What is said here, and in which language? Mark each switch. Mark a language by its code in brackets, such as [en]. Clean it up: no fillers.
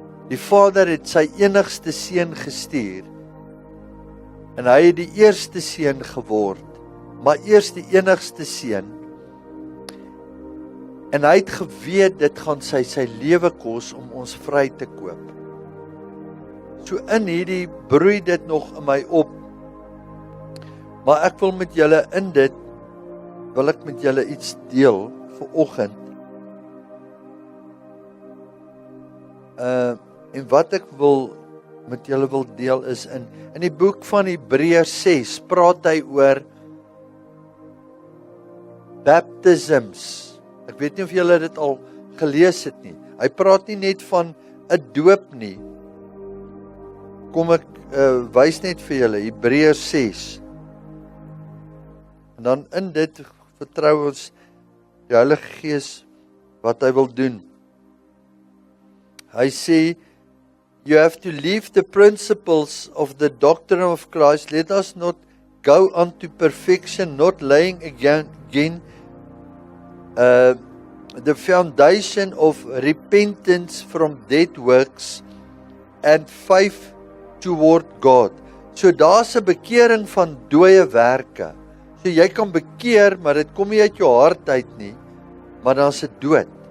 [af] Die Vader het sy enigste seun gestuur, en hy het die eerste seun geword, maar eers die enigste seun, en hy het geweet, dit gaan sy lewe kos, om ons vry te koop. So in hierdie broei dit nog in my op, maar ek wil met julle in dit, wil ek met julle iets deel, vanoggend, en wat ek met julle wil deel is, in die boek van Hebreërs 6, praat hy oor baptisms. Ek weet nie of julle dit al gelees het nie. Hy praat nie net van 'n doop nie. Kom ek wys net vir julle, Hebreërs 6. En dan in dit vertrou ons die Heilige Gees wat hy wil doen. Hy sê, [en] you have to leave the principles of the doctrine of Christ. Let us not go unto perfection, not laying again the foundation of repentance from dead works and faith toward God. [af] So daar's 'n bekering van dooie werke. So jy kan bekeer, maar dit kom nie uit jou hart uit nie, maar dan's dit dood.